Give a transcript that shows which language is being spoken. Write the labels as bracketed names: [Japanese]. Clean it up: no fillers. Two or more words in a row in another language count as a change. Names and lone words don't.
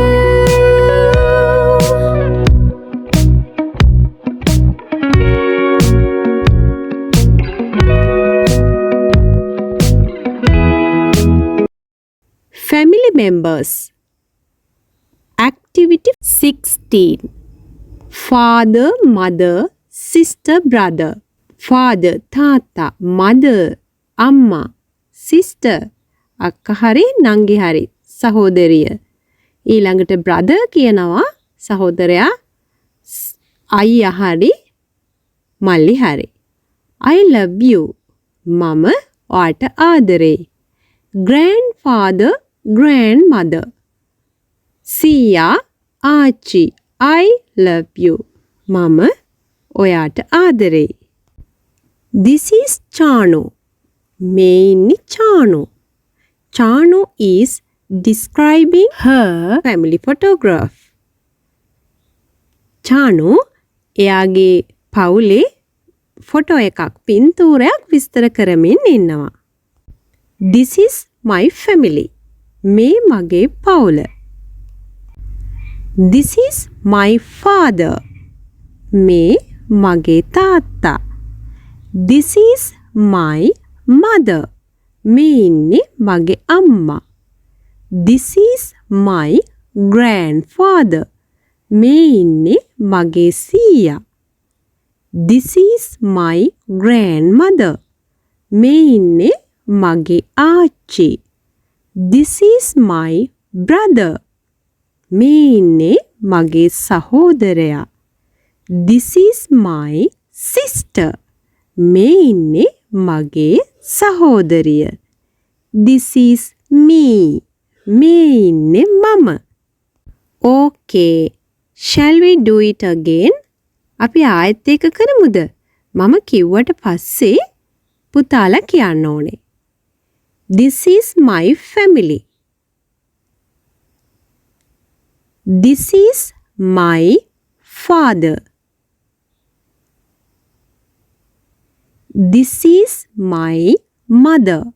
[English] Family members. Activity 16. Father, mother, sister, brother. Father, තාත්තා, mother, [Sinhala] අම්මා, sister, අක්කා හරි නංගි හරි, සහෝදරිය. ඊළඟට brother කියනවා සහෝදරයා, අයියා හරි මල්ලි හරි. [English] I love you. [Sinhala] මම ඔයාට ආදරේ. [English] Grandfather, grandmother. Sia, Archie, I love you. [Sinhala] මම, ඔයාට ආදරේ. [English] This is Chanu. Mainly Chanu. Chanu is describing her family photograph. Chanu, [Sinhala] එයාගේ පවුලේ ෆොටෝ එකක් පින්තූරයක් විස්තර කරමින් ඉන්නවා. [English] This is my family. [Sinhala] මේ මගේ පවුල. [English] This is my father. [Sinhala] මේ මගේ තාත්තා. [English] This is my mother. [Sinhala] මේ ඉන්නේ මගේ අම්මා. [English] This is my grandfather. [Sinhala] මේ ඉන්නේ මගේ සීයා. [English] This is my grandmother. [Sinhala] මේ ඉන්නේ මගේ ආච්චි. [English] This is my brother. [Sinhala] මේ ඉන්නේ මගේ සහෝදරයා. [English] This is my sister. [Sinhala] මේ ඉන්නේ මගේ සහෝදරිය. [English] This is me. [Sinhala] මේ ඉන්නේ මම. [English] Okay. Shall we do it again? [Sinhala] අපි ආයෙත් එක කරමුද? මම කිව්වට පස්සේ පුතාලා කියන්න ඕනේ. [English] This is my family. This is my father. This is my mother.